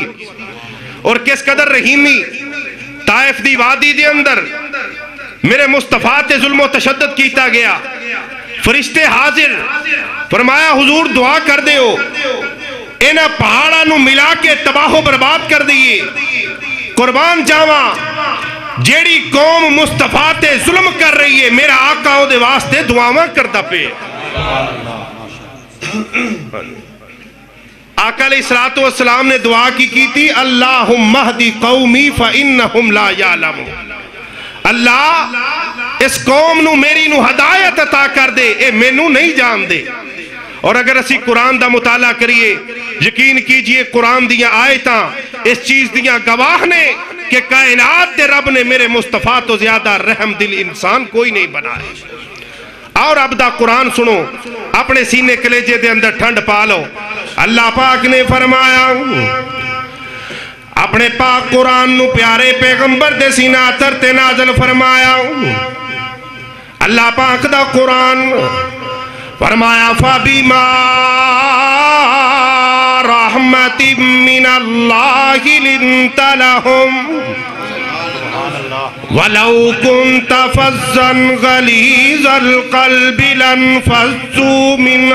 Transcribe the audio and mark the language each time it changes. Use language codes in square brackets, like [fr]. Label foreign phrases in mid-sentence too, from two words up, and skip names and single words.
[pa] اور کس قدر رحیمی طائف دی وادی دے اندر میرے مصطفیٰ تے ظلم و تشدد کیتا گیا، فرشتے حاضر فرمایا حضور دعا کر دے ہو، اینا پہاڑا نو ملا کے تباہ و برباد کر دیئے، قربان جاواں جیڑی قوم مصطفیٰ تے ظلم کر رہی ہے میرا آقا او دے واسطے دعاواں کرتا پہ۔ [ur] آقا علیہ السلام نے دعا کی تھی [ar] اللہم اہدی قومی فإنہم لا یعلمون، [pa] اللہ اس قوم نو میری نو ہدایت عطا کر دے، اے میں نو نہیں جان دے۔ اور اگر اسی قرآن دا مطالعہ کریے یقین کیجئے قرآن دیاں آیتاں اس چیز دیاں گواہ نے کہ کائنات دے رب نے میرے مصطفیٰ تو زیادہ رحم دل انسان کوئی نہیں بنائے۔ اور اب دا قرآن سنو، اپنے سینے کلیجے دے اندر ٹھنڈ پالو۔ اللہ پاک نے فرمایا اپنے پاک قرآن نو پیارے پیغمبر دے سینہ اتر تے نازل فرمایا۔ اللہ پاک دا قرآن فرمایا [ar] فَبِمَا رَحْمَةٍ مِّنَ اللَّهِ لِنْتَ لَهُمْ وَلَوْ كُنْتَ فَظًّا غَلِيظَ الْقَلْبِ لَانفَضُّوا مِنْ